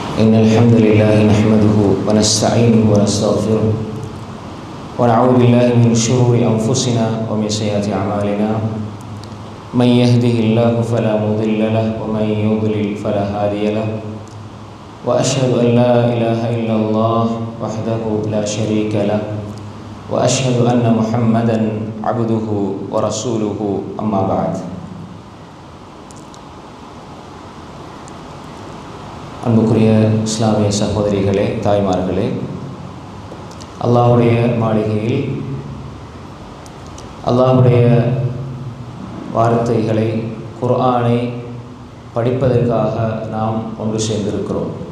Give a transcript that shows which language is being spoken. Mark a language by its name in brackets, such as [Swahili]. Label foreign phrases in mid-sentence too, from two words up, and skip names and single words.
[Arabic] إن الحمد لله نحمده ونستعينه ونستغفره ونعوذ بالله من شرور أنفسنا ومن سيئات أعمالنا من يهده الله فلا مضل له ومن يضلل فلا هادي له وأشهد أن لا إله إلا الله وحده لا شريك له وأشهد أن محمدا عبده ورسوله أما بعد. [Tamil] அன்புக்குரிய இஸ்லாமிய சகோதரிகளே, தாய்மார்களே, அல்லாஹ்வுடைய மாளிகையில் அல்லாஹ்வுடைய வார்த்தைகளை, குர்ஆனை படிப்பதற்காக நாம் ஒன்று சேர்ந்திருக்கிறோம்.